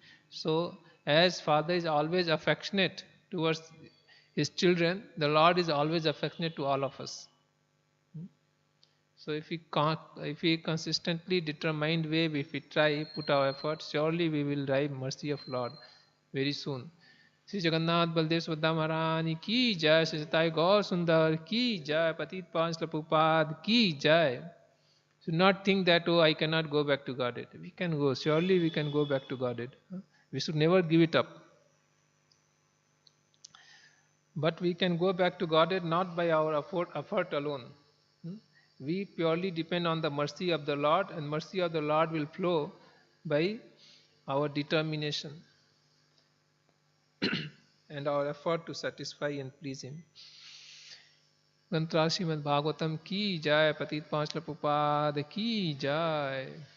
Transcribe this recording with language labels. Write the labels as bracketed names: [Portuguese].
[English] So, as Father is always affectionate towards His children, the Lord is always affectionate to all of us. So, if we consistently determined way, if we try, put our effort, surely we will derive mercy of Lord very soon. [Hindi] Shri Jagannath Baldev Subhadra महारानी की जय, श्री सताई गौर सुंदर की जय, पतित पांच प्रभुपाद की जय. [English] Should not think that, oh, I cannot go back to Godhead. We can go, surely we can go back to Godhead. We should never give it up. But we can go back to Godhead not by our effort alone. We purely depend on the mercy of the Lord, and mercy of the Lord will flow by our determination and our effort to satisfy and please Him. [Hindi] ग्रंथराज Shrimad Bhagavatam की जय, पतित पांच प्रभुपाद की जय.